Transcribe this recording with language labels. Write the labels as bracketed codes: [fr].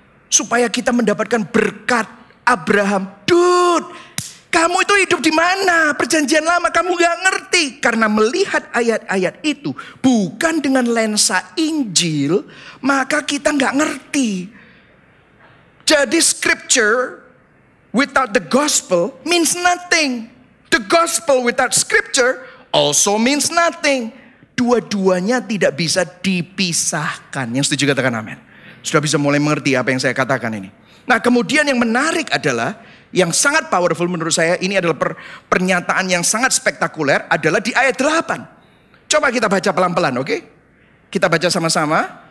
[id] Supaya kita mendapatkan berkat Abraham. Dude, kamu itu hidup di mana? Perjanjian Lama kamu gak ngerti. Karena melihat ayat-ayat itu bukan dengan lensa Injil, maka kita gak ngerti. [en] Jadi scripture without the gospel means nothing. The gospel without scripture also means nothing. [id] Dua-duanya tidak bisa dipisahkan. Yang setuju katakan amin. Sudah bisa mulai mengerti apa yang saya katakan ini. Nah, kemudian yang menarik adalah, yang sangat powerful menurut saya, ini adalah pernyataan yang sangat spektakuler, adalah di ayat 8. Coba kita baca pelan-pelan, oke? Kita baca sama-sama.